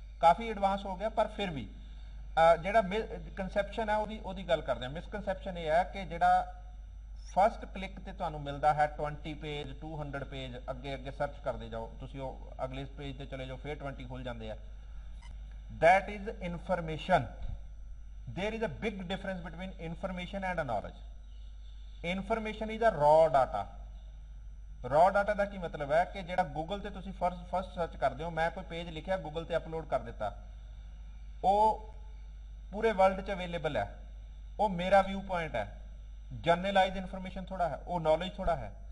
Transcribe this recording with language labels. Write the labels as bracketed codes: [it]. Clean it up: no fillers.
[pa] ਕਾਫੀ advance ਹੋ ਗਿਆ, ਪਰ ਫਿਰ ਵੀ ਜਿਹੜਾ ਕਨਸੈਪਸ਼ਨ ਹੈ ਉਹਦੀ ਗੱਲ ਕਰਦੇ ਹਾਂ। ਮਿਸਕਨਸੈਪਸ਼ਨ ਇਹ ਹੈ ਕਿ ਜਿਹੜਾ ਫਸਟ ਕਲਿੱਕ ਤੇ ਤੁਹਾਨੂੰ ਮਿਲਦਾ ਹੈ 20 ਪੇਜ 200 ਪੇਜ, ਅੱਗੇ ਅੱਗੇ ਸਰਚ ਕਰਦੇ ਜਾਓ ਤੁਸੀਂ, ਉਹ ਅਗਲੇ ਪੇਜ ਤੇ ਚਲੇ ਜਾਓ ਫਿਰ 20 ਖੁੱਲ ਜਾਂਦੇ ਆ। [en] that is information. There is a big difference between information and a knowledge. Information is a raw data. [pa] raw data ਦਾ ਕੀ ਮਤਲਬ ਹੈ ਕਿ ਜਿਹੜਾ ਗੂਗਲ ਤੇ ਤੁਸੀਂ ਫਸਟ ਸਰਚ ਕਰਦੇ ਹੋ, ਮੈਂ ਕੋਈ ਪੇਜ ਲਿਖਿਆ ਗੂਗਲ ਤੇ ਅਪਲੋਡ ਕਰ ਦਿੱਤਾ, ਉਹ ਪੂਰੇ ਵਰਲਡ 'ਚ ਅਵੇਲੇਬਲ ਹੈ, ਉਹ ਮੇਰਾ ਵਿਊ ਪੁਆਇੰਟ ਹੈ, ਜਰਨਲਾਈਜ਼ ਇਨਫੋਰਮੇਸ਼ਨ ਥੋੜਾ ਹੈ, ਉਹ ਨੌਲੇਜ ਥੋੜਾ ਹੈ।